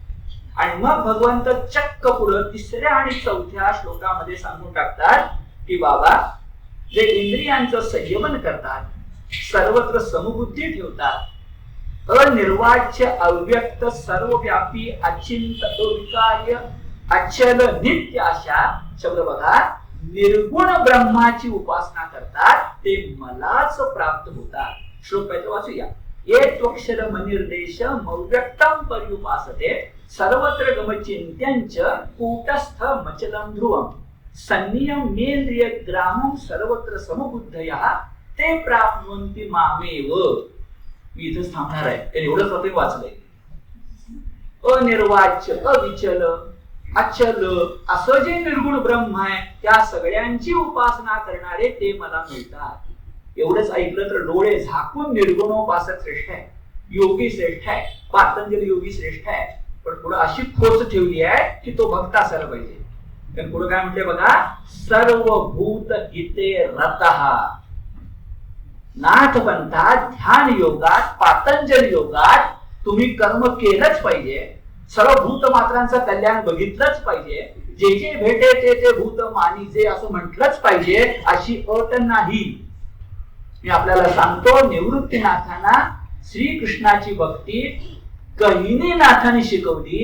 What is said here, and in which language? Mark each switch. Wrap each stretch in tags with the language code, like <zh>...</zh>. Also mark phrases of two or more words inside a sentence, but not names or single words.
<mr>आणि मग भगवंत चक्क पुढं तिसऱ्या आणि चौथ्या श्लोकामध्ये सांगून टाकतात की बाबा जे इंद्रियांचं संयमन करतात, सर्वत्र समबुद्धी ठेवतात, अनिर्वाच्य अव्यक्त सर्वव्यापी अचिंत अविकार्य अचल नित्य अशा शब्द बघा, निर्गुण ब्रह्माची उपासना करतात, ते मलाच प्राप्त होतात. श्लोक पहिला वाचूया.</mr> <sa>ये त्वक्षर मनिर्देश मव्यक्तम पर्युपासते सर्वत्र गमचिंत्यंच कूटस्थ मचलं ध्रुवम संनियम मेंद्रिय ग्रामम सर्वत्र समबुद्धया ते प्राप्नुवन्ति मामेव.</sa> <mr>मी इथेच थांबणार आहे, एवढंच आपण वाचलंय. अनिर्वाच्य अविचल अचल असं जे निर्गुण ब्रह्म आहे त्या सगळ्यांची उपासना करणारे ते मला मिळतात. एवढंच ऐकलं तर डोळे झाकून निर्गुणोपासक श्रेष्ठ आहे, योगी श्रेष्ठ आहे, पातंजली योगी श्रेष्ठ आहे. पण पुढे अशी खोच ठेवली आहे की तो भक्त असायला पाहिजे. पण पुढे काय म्हणते बघा,</mr> <sa>सर्वभूत हिते रतः.</sa> <mr>नाथपंथात ध्यान योगात पातंजली योगात तुम्ही कर्म केलंच पाहिजे, सर्व भूत मात्रांचं कल्याण बघितलंच पाहिजे, जे जे भेटे ते ते भूत मानिजे असं म्हटलंच पाहिजे अशी अट नाही. मी आपल्याला सांगतो, निवृत्तीनाथांना श्रीकृष्णाची भक्ती गहिनीनाथांनी शिकवली.</mr>